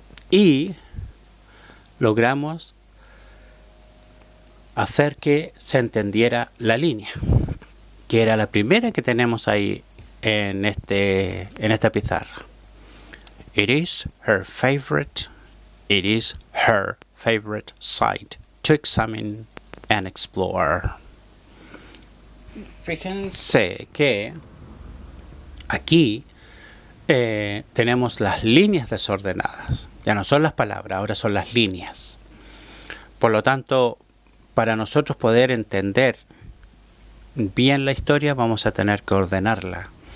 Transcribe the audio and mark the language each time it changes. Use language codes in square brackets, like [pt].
[es] Y logramos hacer que se entendiera la línea, que era la primera que tenemos ahí en esta pizarra. [en] It is her favorite site to examine and explore. [es] Fíjense que aquí tenemos las líneas desordenadas. Ya no son las palabras, ahora son las líneas. Por lo tanto, para nosotros poder entender bien la historia, vamos a tener que ordenarla.